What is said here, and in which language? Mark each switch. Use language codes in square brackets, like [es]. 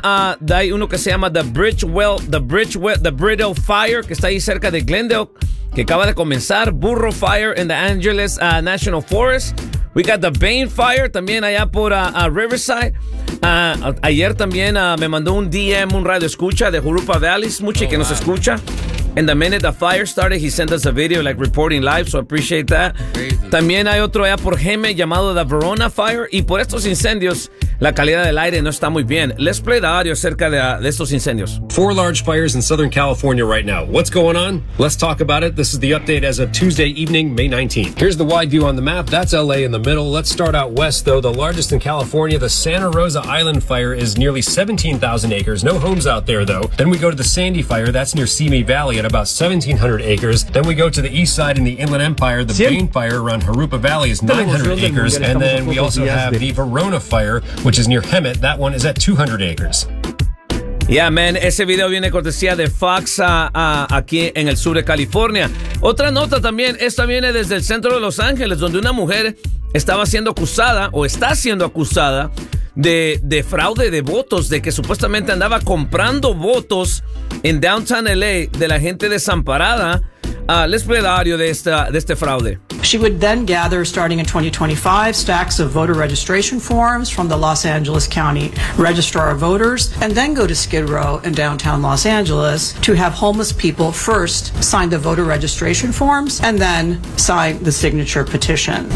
[es] Hay uno que se llama The Bridle Fire, que está ahí cerca de Glendale, que acaba de comenzar. [en] Burro Fire in the Angeles National Forest. We got the Bane Fire [es] también allá por [en] Riverside. [es] Ayer también me mandó un DM, un radio escucha de Jurupa Valley. Nos escucha. [en] And the minute the fire started, he sent us a video, like, reporting live, so I appreciate that. Crazy. [es] También hay otro allá por Geme llamado the Verona Fire. Y por estos incendios, la calidad del aire no está muy bien. [en] Let's play the audio [es] acerca de estos incendios. [en] Four large fires in Southern California right now. What's going on? Let's talk about it. This is the update as of Tuesday evening, May 19th. Here's the wide view on the map. That's LA in the middle. Let's start out west, though. The largest in California, the Santa Rosa Island Fire, is nearly 17,000 acres. No homes out there, though. Then we go to the Sandy Fire. That's near Simi Valley. At about 1,700 acres. Then we go to the east side in the Inland Empire. The Bane Fire around Jurupa Valley is 900 acres. And then we also have the Verona Fire, which is near Hemet. That one is at 200 acres. Yeah, man, [es] ese video viene cortesía de Fox aquí en el sur de California. Otra nota también, esta viene desde el centro de Los Ángeles, donde una mujer estaba siendo acusada o está siendo acusada de fraude de votos, de que supuestamente andaba comprando votos en downtown LA de la gente desamparada. Les [en] play the audio [es] de este fraude. [en] She would then gather, starting in 2025, stacks of voter registration forms from the Los Angeles County Registrar of Voters and then go to Skid Row in downtown Los Angeles to have homeless people first sign the voter registration forms and then sign the signature petition.